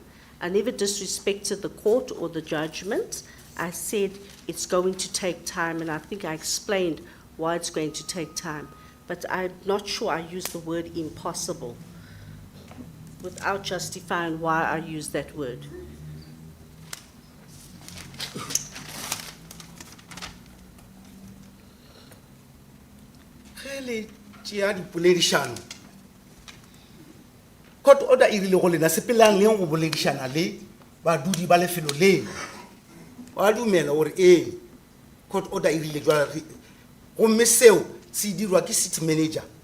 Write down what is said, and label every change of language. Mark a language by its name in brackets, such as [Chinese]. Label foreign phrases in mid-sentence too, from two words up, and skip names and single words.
[English] I never disrespected the court or the judgment. I said it's going to take time, and I think I explained why it's going to take time. But I'm not sure I used the word impossible without justifying why I used that word. [Northern Sotho] Hele tšea dipoledišano [English] court order [Northern Sotho] e rile go lena sepelang leng go boledišana le badudi ba lefelo leo wa dumela gore [English] court order [Northern Sotho] e rile jwale gomme seo se dirwa ke [English] city manager